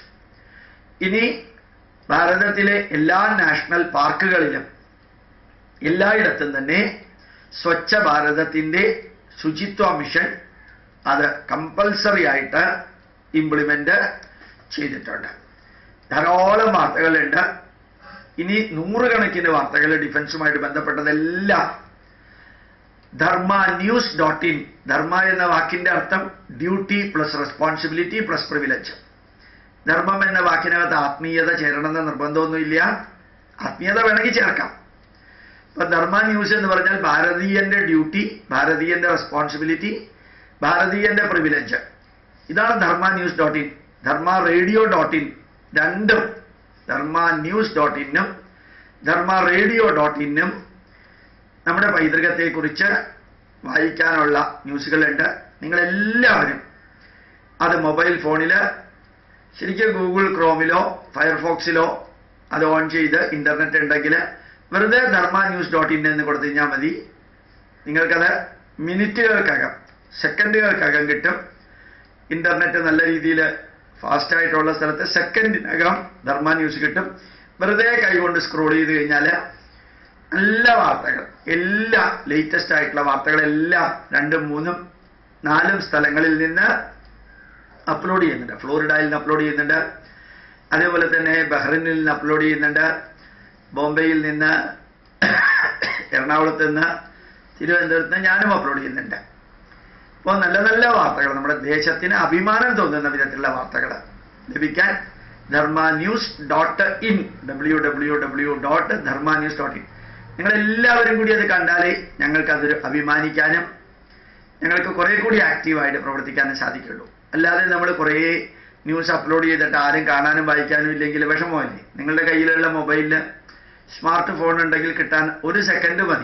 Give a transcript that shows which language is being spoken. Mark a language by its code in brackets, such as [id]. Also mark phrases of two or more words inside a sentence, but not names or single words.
[ml] ഇനി ഭാരതത്തിലെ എല്ലാ നാഷണൽ പാർക്കുകളിലും എല്ലായിടത്തും തന്നെ സ്വച്ഛ ഭാരതത്തിന്റെ ശുചിത്വ മിഷൻ അത് കമ്പൽസറി ആയിട്ട് ഇംപ്ലിമെന്റ് ചെയ്തിട്ടുണ്ട്. ധാരാളം വാർത്തകളുണ്ട്. ഇനി 100 വാർത്തകൾ ഡിഫൻസുമായിട്ട് ബന്ധപ്പെട്ടതെല്ലാം dharmanews.in. ധർമ്മ എന്ന വാക്കിന്റെ അർത്ഥം [en] duty plus responsibility plus privilege. [ml] ധർമ്മം എന്ന വാക്കിനകത്ത് ആത്മീയത ചേരണമെന്ന നിർബന്ധമൊന്നുമില്ല, ആത്മീയത വേണമെങ്കിൽ ചേർക്കാം. അപ്പൊ ധർമ്മ ന്യൂസ് എന്ന് പറഞ്ഞാൽ ഭാരതീയന്റെ ഡ്യൂട്ടി, ഭാരതീയന്റെ റെസ്പോൺസിബിലിറ്റി, ഭാരതീയന്റെ പ്രിവിലേജ്. ഇതാണ് dharmanews.in. dharmaradiyo.in രണ്ടും dharmanews.in-ഉം dharmaradiyo.in-ഉം നമ്മുടെ പൈതൃകത്തെക്കുറിച്ച് വായിക്കാനുള്ള ന്യൂസുകളുണ്ട്. നിങ്ങളെല്ലാവരും അത് [en] mobile phone [ml] ശരിക്കും ഗൂഗിൾ ക്രോമിലോ ഫയർഫോക്സിലോ അത് ഓൺ ചെയ്ത് ഇന്റർനെറ്റ് ഉണ്ടെങ്കിൽ വെറുതെ dharmanews.in എന്ന് കൊടുത്തു കഴിഞ്ഞാൽ മതി. നിങ്ങൾക്കത് മിനിറ്റുകൾക്കകം, സെക്കൻഡുകൾക്കകം കിട്ടും. ഇന്റർനെറ്റ് നല്ല രീതിയിൽ ഫാസ്റ്റായിട്ടുള്ള സ്ഥലത്ത് സെക്കൻഡിനകം ധർമ്മ ന്യൂസ് കിട്ടും. വെറുതെ കൈകൊണ്ട് സ്ക്രോൾ ചെയ്ത് കഴിഞ്ഞാൽ നല്ല വാർത്തകൾ, എല്ലാ ലേറ്റസ്റ്റ് ആയിട്ടുള്ള വാർത്തകളെല്ലാം 2, 3, 4 സ്ഥലങ്ങളിൽ നിന്ന് അപ്ലോഡ് ചെയ്യുന്നുണ്ട്. ഫ്ലോറിഡയിൽ നിന്ന് അപ്ലോഡ് ചെയ്യുന്നുണ്ട്, അതേപോലെ തന്നെ ബഹ്റിനിൽ നിന്ന് അപ്ലോഡ് ചെയ്യുന്നുണ്ട്, ബോംബെയിൽ നിന്ന്, എറണാകുളത്ത് നിന്ന്, തിരുവനന്തപുരത്ത് നിന്ന് ഞാനും അപ്ലോഡ് ചെയ്യുന്നുണ്ട്. അപ്പോൾ നല്ല നല്ല വാർത്തകൾ, നമ്മുടെ ദേശത്തിന് അഭിമാനം തോന്നുന്ന വിധത്തിലുള്ള വാർത്തകൾ ലഭിക്കാൻ dharmanews.in www.dharmanews.in. നിങ്ങളെല്ലാവരും കൂടി അത് കണ്ടാലേ ഞങ്ങൾക്കതൊരു അഭിമാനിക്കാനും ഞങ്ങൾക്ക് കുറെ കൂടി ആക്റ്റീവായിട്ട് പ്രവർത്തിക്കാനും സാധിക്കുള്ളൂ. അല്ലാതെ നമ്മൾ കുറേ ന്യൂസ് അപ്ലോഡ് ചെയ്തിട്ട് ആരും കാണാനും വായിക്കാനും ഇല്ലെങ്കിൽ വിഷമമല്ലേ? നിങ്ങളുടെ കയ്യിലുള്ള മൊബൈലിൽ [en] smart phone [ml] ഉണ്ടെങ്കിൽ കിട്ടാൻ 1 സെക്കൻഡ് മതി.